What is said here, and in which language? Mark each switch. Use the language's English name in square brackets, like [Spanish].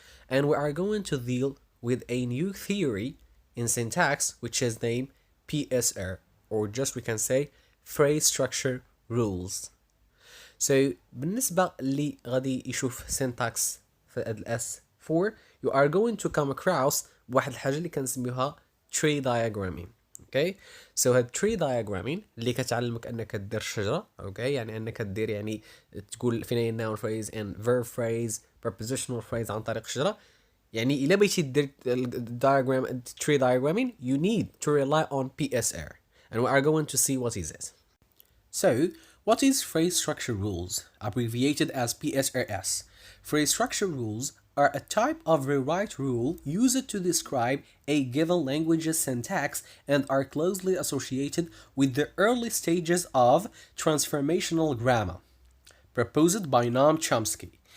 [English] And we are going to deal with a new theory in syntax which is named PSR, or just we can say phrase structure rules. So [Arabic] بالنسبة اللي غادي يشوف [English] syntax في S4 you are going to come across [Arabic] بواحد الحاجة اللي كنسميوها [English] tree diagramming. [Arabic] اوكي سو هاد tree diagramming اللي كتعلمك انك دير شجره. اوكي يعني انك دير يعني تقول فين [English] noun phrase and verb phrase prepositional phrase [Arabic] عن طريق شجره. يعني الا بغيتي دير [English] diagram tree diagramming you need to rely on PSR and we are going to see what is it. So what is phrase structure rules, abbreviated as PSRS? Phrase structure rules are a type of rewrite rule used to describe a given language's syntax and are closely associated with the early stages of transformational grammar proposed by Noam Chomsky.